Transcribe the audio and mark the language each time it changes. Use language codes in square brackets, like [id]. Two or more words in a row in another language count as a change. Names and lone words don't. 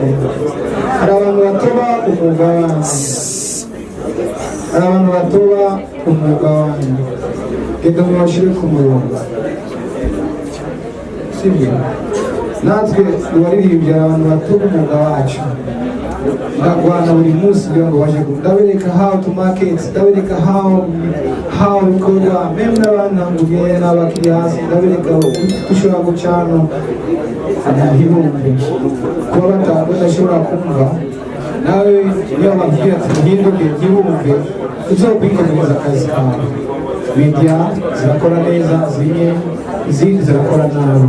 [rn] Hari abantu batoba umwuga wanjye genda mubashire ku murongo, sibyo? Natwe tubaririmbye abantu batoba umwuga wacu, ndagwana buri munsi kugira ngo baje ndabereka [en] how to market, [rn] ndabereka how bikorwa, meme n'abantu n'abakiriya hasi, ndabereka ushobora gucana ibihumbi kuba badashobora kumva. Nawe iyo bakubwira ati uhinduke igihumbi uzokwikomeza akazi kawe. Media zirakora neza, izindi zirakora nabi.